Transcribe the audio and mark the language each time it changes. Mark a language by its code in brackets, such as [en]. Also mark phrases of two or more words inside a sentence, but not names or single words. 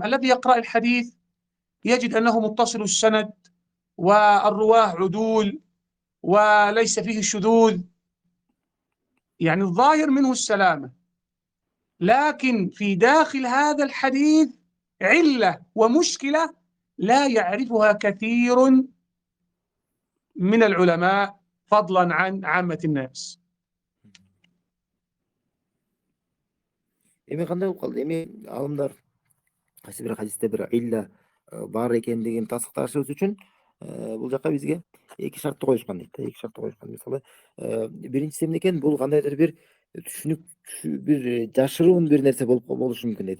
[ar] الذي يقرأ الحديث يجد أنه متصل السند والرواه عدول وليس فيه شذوذ، يعني الظاهر منه السلامة، لكن في داخل هذا الحديث علة ومشكلة لا يعرفها كثير من العلماء فضلا عن عامة الناس. [ky] Эми кандай болуп калды? Эми алымдар кайсы бир хадисте бир илля бар экендигин тасыкташыбыз үчүн бул жака бизге эки шартты коюшкан дейт. Эки шартты коюшкан. Мисалы биринчиси эмне экен? Бул кандайдыр бир түшүнүк бир жашыруун бир нерсе болушу мүмкүн дейт.